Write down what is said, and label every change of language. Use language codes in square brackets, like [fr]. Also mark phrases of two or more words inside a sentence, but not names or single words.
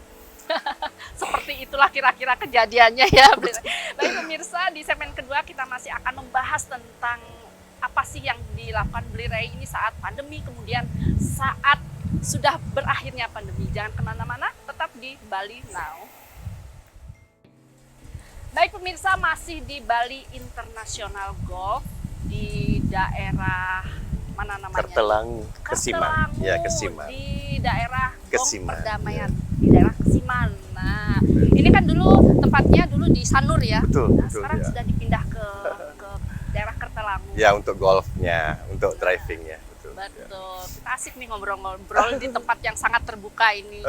[id] Seperti itulah kira-kira kejadiannya ya. Baik pemirsa, di segmen kedua kita masih akan membahas tentang apa sih yang dilakukan Bliray ini saat pandemi, kemudian saat sudah berakhirnya pandemi. Jangan kemana-mana, tetap di Bali Now. Baik pemirsa, masih di Bali International Golf di daerah mana namanya? Kertelang, Kesiman. Kartelangu, Ya, Kesiman. di daerah Gong Kesiman, Perdamaian, di daerah Kesiman. Nah, ini kan dulu tempatnya dulu di Sanur ya. Betul, Nah, betul, sekarang ya. sudah dipindah ke daerah Kertelangu. Ya, untuk golfnya, untuk drivingnya. Betul. Ya. Betul. Kita asik nih ngobrol-ngobrol di tempat yang sangat terbuka ini.